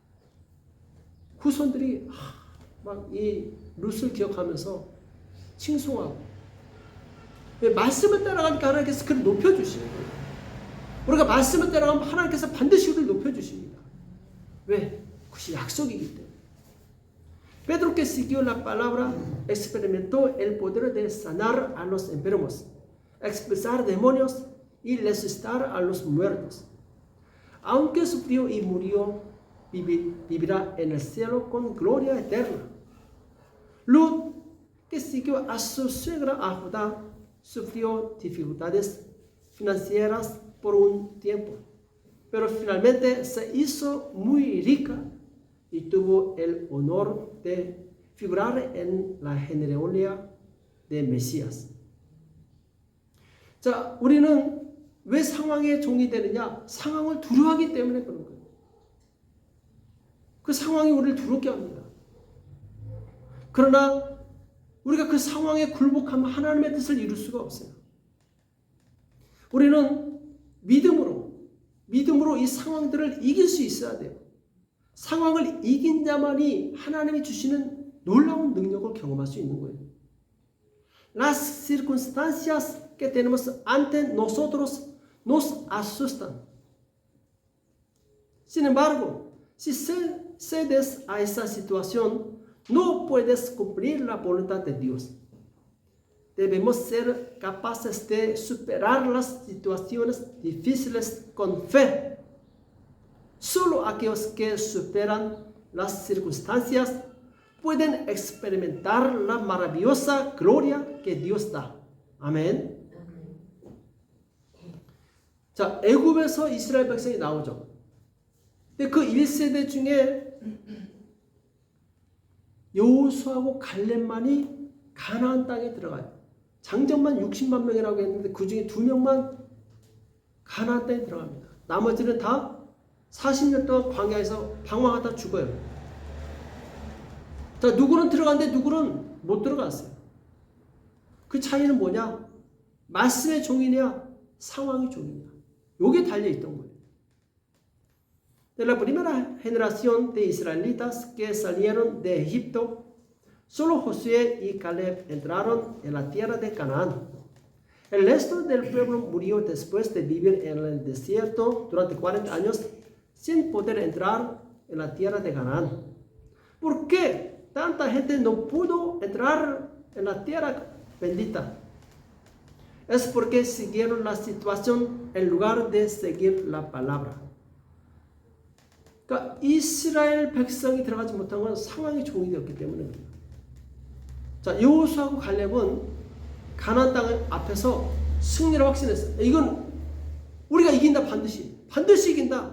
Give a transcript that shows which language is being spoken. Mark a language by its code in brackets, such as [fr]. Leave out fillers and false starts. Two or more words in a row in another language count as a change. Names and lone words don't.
[ko] 후손들이 막 이 룻을 기억하면서 칭송하고, 말씀을 따라가니까 하나님께서 그를 높여주시는 거예요. 우리가 말씀을 따라가면 하나님께서 반드시 우리를 높여주십니다. 왜? 그것이 약속이기 때문에. [es] Pedro que siguió la palabra experimentó el poder de sanar a los enfermos, expulsar demonios y resucitar a los muertos. Aunque sufrió y murió, vivirá en el cielo con gloria eterna. Lut, que siguió a su suegra a Judá, sufrió dificultades financieras por un tiempo, pero finalmente se hizo muy rica y tuvo el honor de figurar en la genealogía de Mesías. [ko] 자, 우리는 왜 상황의 종이 되느냐? 상황을 두려워하기 때문에 그런 거예요. 그 상황이 우리를 두렵게 합니다. 그러나 우리가 그 상황에 굴복하면 하나님의 뜻을 이룰 수가 없어요. 우리는 믿음으로 이 상황들을 이길 수 있어야 돼요. 상황을 이긴 자만이 하나님이 주시는 놀라운 능력을 경험할 수 있는 거예요. [es] Las circunstancias que tenemos ante nosotros nos asustan. Sin embargo, si cedes a esa situación, no puedes cumplir la voluntad de Dios. Debemos ser capaces de superar las situaciones difíciles con fe. Solo aquellos que superan las circunstancias pueden experimentar la maravillosa gloria que Dios da. [ko] 아멘. 자, 애굽에서 이스라엘 백성이 나오죠. 근데 그 1세대 중에 여호수아하고 갈렙만이 가나안 땅에 들어가요. 장정만 60만 명이라고 했는데 그 중에 2명만 가나안 땅에 들어갑니다. 나머지는 다 40년 동안 광야에서 방황하다 죽어요. 자, 누구는 들어갔는데 누구는 못 들어갔어요. 그 차이는 뭐냐? 말씀의 종이냐, 상황의 종이냐. 요게 달려있던 거예요. [es] De la primera generación de israelitas que salieron de Egipto, solo Josué y Caleb entraron en la tierra de Canaán. El resto del pueblo murió después de vivir en el desierto durante 40 años sin poder entrar en la tierra de Canaán. ¿Por qué tanta gente no pudo entrar en la tierra bendita? Es porque siguieron la situación en lugar de seguir la palabra. [ko] 그러니까 이스라엘 백성이 들어가지 못한 건 상황이 종이 되었기 때문입니다. 자, 여호수아하고 갈렙은 가나안 땅 앞에서 승리를 확신했어요. 이건 우리가 이긴다, 반드시 이긴다.